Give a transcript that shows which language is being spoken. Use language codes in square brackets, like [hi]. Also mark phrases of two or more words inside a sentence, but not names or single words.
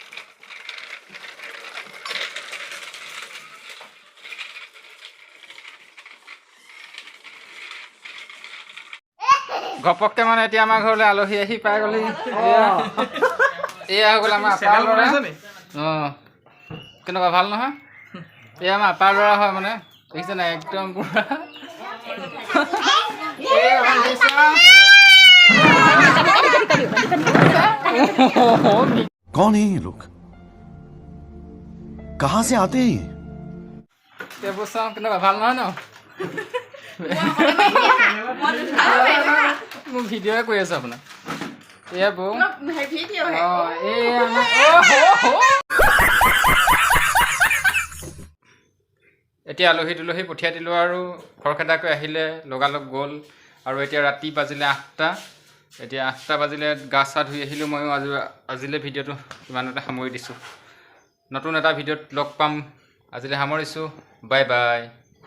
[as] ঘপককৈ মানে এতিয়া আমাৰ ঘৰলৈ আলহী আহি পাই গ'লি এয়া হৈ গ'ল আমাৰ আপাৰ ল'ৰা অঁ কেনেকুৱা ভাল নহয় এয়া আমাৰ আপাৰ ল'ৰা হয় মানে দেখিছে নাই একদম পুৰা [hi] कौन है ये लोग कहाँ से आते हैं [as] এইবোৰ চাওঁ কেনেকুৱা ভাল নহয় ন মোৰ ভিডিঅ'য়ে কৈ আছোঁ আপোনাক এয়া বৌ অঁ এতিয়া আলহী তুলহী পঠিয়াই দিলোঁ আৰু খৰখেদাকৈ আহিলে লগালগ গ'ল আৰু এতিয়া ৰাতি বাজিলে 8টা এতিয়া 8টা বাজিলে গা চা ধুই আহিলোঁ ময়ো আজিলৈ ভিডিঅ'টো ইমানতে সামৰি দিছোঁ নতুন এটা ভিডিঅ'ত লগ পাম আজিলৈ সামৰিছোঁ বাই বাই